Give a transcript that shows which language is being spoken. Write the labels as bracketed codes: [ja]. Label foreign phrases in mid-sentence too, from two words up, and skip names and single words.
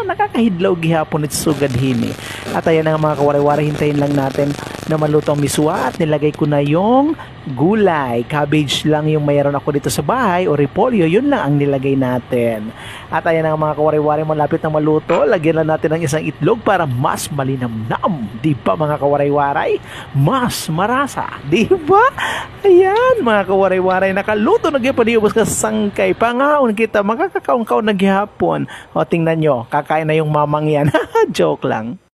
[war] Nakakahidlaw gihapon at sugad hini. [tl] At ayan na nga mga kawaray-waray, hintayin lang natin na maluto ang miswa at nilagay ko na yung gulay. Cabbage lang yung mayroon ako dito sa bahay o repolyo, yun lang ang nilagay natin. At ayan na nga mga kawaray-waray, malapit na maluto, lagyan lang natin ng isang itlog para mas malinamnam. Di ba mga kawaray-waray? Mas marasa. Di ba? Ayan mga kawaray-waray, nakaluto na [war] gipaniubos ka sangkay. Pangaon kita, makakakaon-kaon na gihapon. [tl] O tingnan nyo, kakain na yung mamang yan. Joke lang.